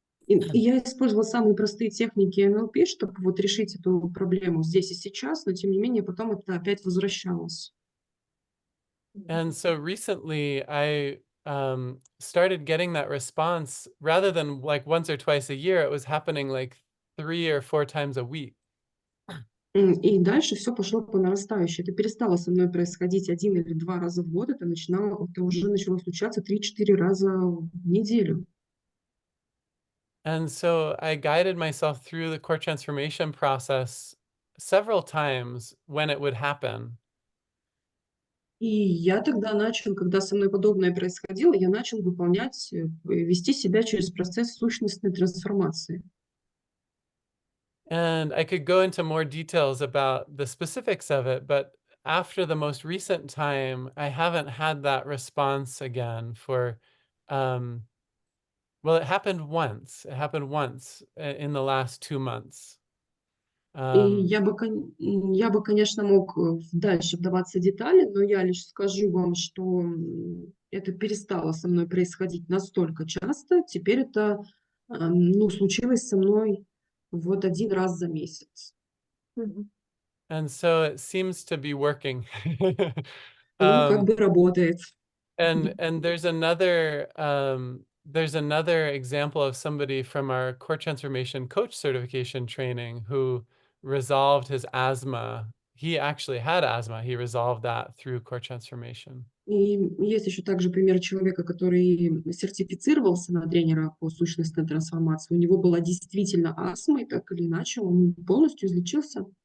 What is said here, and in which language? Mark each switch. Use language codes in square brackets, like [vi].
[ru] И я использовала самые простые техники НЛП, чтобы вот решить эту проблему здесь и сейчас, но тем не менее потом это опять возвращалось. [en] And so recently I started getting that response rather than like once or twice a year, it was happening like 3 or 4 times a week. [ru] И дальше все пошло по нарастающей. Это перестало со мной происходить 1 или 2 раза в год, это уже начало случаться 3-4 раза в неделю. [en] And so I guided myself through the core transformation process several times when it would happen. [ru] И я тогда начал, когда со мной подобное происходило, я начал вести себя через процесс сущностной трансформации. [en] And I could go into more details about the specifics of it, but after the most recent time, I haven't had that response again for, well, it happened once. It happened once in the last 2 months. [ru] И я бы, конечно, мог дальше вдаваться в детали, но я лишь скажу вам, что это перестало со мной происходить настолько часто. Теперь это ну, случилось со мной вот 1 раз за месяц. Мгм. [en] And so it seems to be working. [ru] Ну, как Um, бы работает. [en] and there's another example of somebody from our core transformation coach certification training who resolved his asthma. He actually had asthma. He resolved that through core transformation. [ru] И есть еще также пример человека, который сертифицировался на тренера по сущностной трансформации. У него была действительно астма, и так или иначе он полностью излечился.